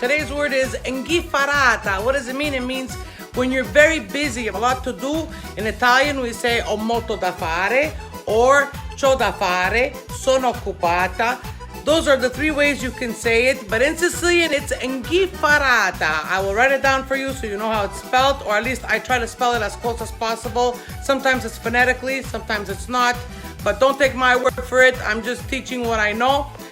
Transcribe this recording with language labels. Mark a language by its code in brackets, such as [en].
[en] Today's word is inghifarata. What does it mean? It means when you're very busy, you have a lot to do. In Italian, we say [it] ho molto da fare or c'ho da fare, sono occupata. [en] Those are the three ways you can say it, but in Sicilian, it's inghifarata. I will write it down for you so you know how it's spelled, or at least I try to spell it as close as possible. Sometimes it's phonetically, sometimes it's not, but don't take my word for it. I'm just teaching what I know.